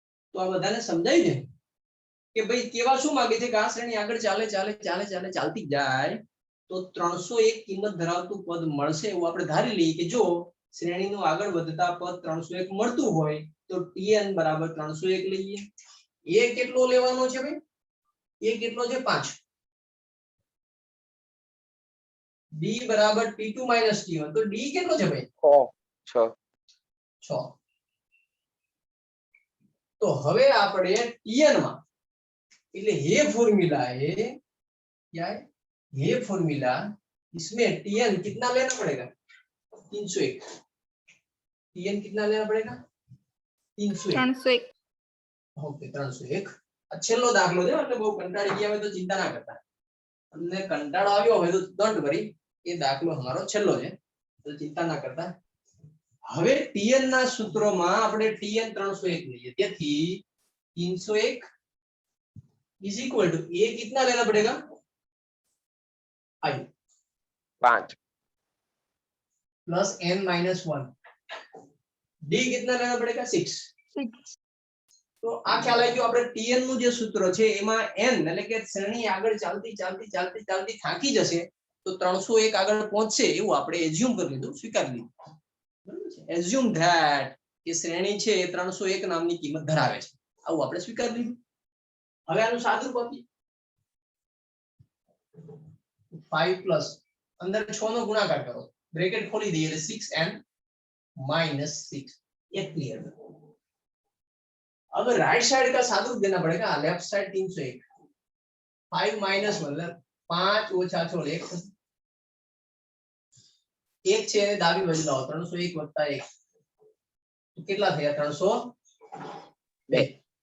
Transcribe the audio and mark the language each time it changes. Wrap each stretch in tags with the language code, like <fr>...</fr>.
<gu>તો આ બધાને સમજાય ને કે ભાઈ કેવા શું માંગે છે કે આ શ્રેણી આગળ ચાલતી જાય તો 301 કિંમત ધરાવતું પદ મળશે એવું આપણે ધારી લઈએ કે જો શ્રેણીનું આગળ વધતા પદ 301 મળતું હોય તો tn બરાબર 301 લઈએ. એ કેટલો લેવાનો છે ભાઈ? એ કેટલો છે? 5. d બરાબર t2 minus t1 તો d કેટલો છે ભાઈ? 6. तो હવે આપણે tn માં એટલે</gu> <hi>ये फॉर्मूला है क्या है? ये फॉर्मूला इसमें tn कितना लेना पड़ेगा? 301. tn कितना लेना पड़ेगा? 301. ओके 301.</hi> <gu>છેલ્લો દાખલો છે એટલે બહુ કંટાળી ગયા હોય તો ચિંતા ના કરતા. તમને કંટાળો આવ્યો હોય તો ડોન્ટ વરી, એ દાખલો અમારો છેલ્લો છે તો ચિંતા ના કરતા. હવે tn ના સૂત્રોમાં આપણે tn 301 લઈએ તેથી 301 is equal to a</gu> <hi>कितना लेना पड़ेगा? 5 plus n minus 1. d कितना लेना पड़ेगा?</hi> <gu>6. તો આ ખ્યાલ આવી ગયો. આપણે tn નું જે સૂત્ર છે એમાં n એટલે કે શ્રેણી આગળ ચાલતી થાકી જશે તો 301 આગળ પહોંચશે એવું આપણે એઝ્યુમ કરી લીધું, સ્વીકારી લીધું.</gu> <en>assume that</en> <gu>કે શ્રેણી છે એ 301 નામની કિંમત ધરાવે છે આવું આપણે સ્વીકારી લીધું. હવે આનું સાદું કોપી 5 પ્લસ અંદર 6 નો ગુણાકાર કરો, બ્રેકેટ ખોલી દઈએ એટલે 6n minus 6</gu> <hi>ये क्लियर. अब राइट साइड का सादुरूप देना पड़ेगा. लेफ्ट साइड 301 5 minus 1 मतलब 5</hi> <gu>ઓછા 6 1 એક છે એને ડાબી બાજુ લાવો 301 વત્તા 1 તો કેટલા થયા? 302.</gu>